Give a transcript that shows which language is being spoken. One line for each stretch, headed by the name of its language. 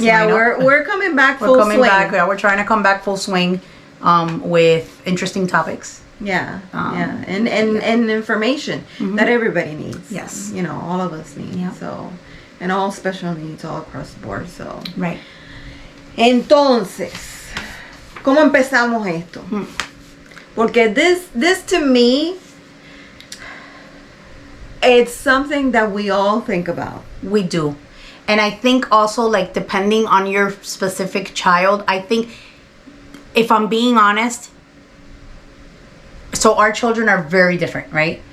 English: Yeah, we're coming back full swing. Yeah, we're trying to come back full swing with interesting topics. Yeah. And information that everybody needs. Yes. All of us need. Yeah. So, and all special needs all across the board. So. Right.
Spanish: Entonces, ¿cómo empezamos esto? Porque
English: this to me, it's something that we all think about. We do. And I think also, like, depending on your specific child, I think, if I'm being honest, so our children are very different, right?